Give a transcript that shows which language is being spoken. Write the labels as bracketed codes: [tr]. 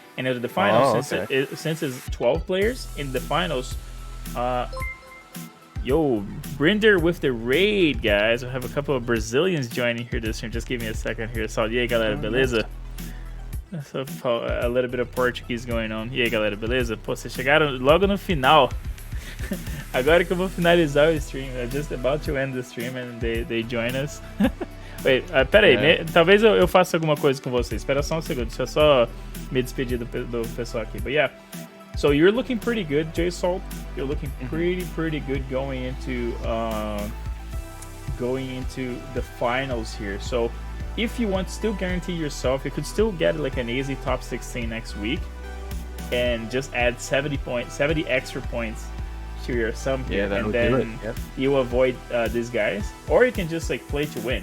[en] And into the finals, since it's 12 players in the finals, yo, Brinder with the raid, guys. I have a couple of Brazilians joining here this stream. Just give me a second here. [pt] Só, e aí, galera, beleza? [en] So, a little bit of Portuguese going on. [pt] E aí, galera, beleza? Pô, vocês chegaram logo no final. Agora que eu vou finalizar o stream. [en] I'm just about to end the stream and they join us. [pt] Wait, pera aí, talvez eu faça alguma coisa com vocês. Espera só um segundo, deixa eu só me despedir do pessoal aqui. [en] But yeah, so you're looking pretty good, J-Salt. You're looking pretty good going into the finals here. So if you want to still guarantee yourself, you could still get like an easy top 16 next week and just add 70 extra points to your sum here, and then you avoid these guys, or you can just like play to win.